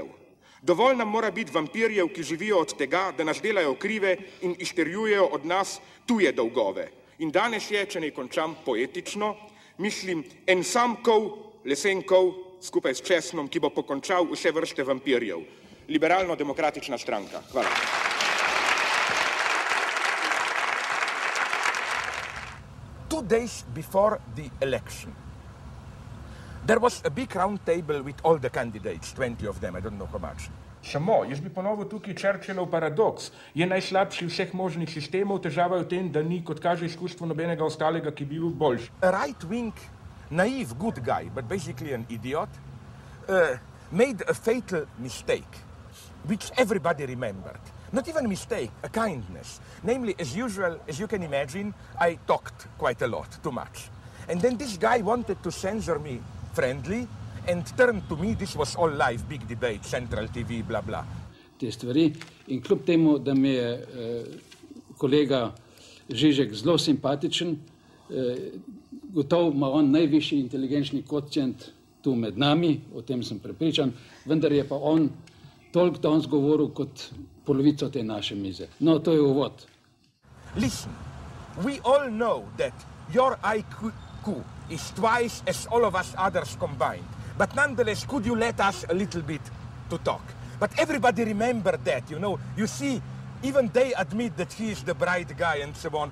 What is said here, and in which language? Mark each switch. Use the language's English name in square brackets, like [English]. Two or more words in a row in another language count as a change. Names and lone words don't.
[Slovenian] Dovolj nam mora biti vampirjev, ki živijo od tega, da nas delajo krive in izterjujejo od nas tuje dolgove. In danes je, če ne končam poetično, mislim, en sam kov, lesen kov, skupaj s česnom, ki bo pokončal vse vrste vampirjev. Liberalno-demokratična stranka. Hvala. [English] Two days before the election, there was a big round table with all the candidates, 20 of them, I don't know how much. [Slovenian] Samo, jaz bi ponovil tukaj Churchillov paradoks. Je najslabši vseh možnih sistemov, težava je v tem, da ni, kot kaže izkustvo, nobenega ostalega, ki bi bil boljši. [English] A right-wing, naive, good guy, but basically an idiot, made a fatal mistake, which everybody remembered. Not even a mistake, a kindness. Namely, as usual, as you can imagine, I talked quite a lot, too much. And then this guy wanted to censor me friendly and turned to me, this was all live, big debate, Central TV, bla bla. [Slovenian] Te stvari in kljub temu, da mi je kolega Žižek zelo simpatičen, gotovo ima on najvišji inteligenčni kvocient tu med nami, o tem sem prepričan, vendar je pa on toliko danes govoril kot polovico te naše mize. No, to je uvod. [English] Listen, we all know that your IQ is twice as all of us others combined. But nonetheless, could you let us a little bit to talk? But everybody remember that, you know. You see, even they admit that he is the bright guy and so on.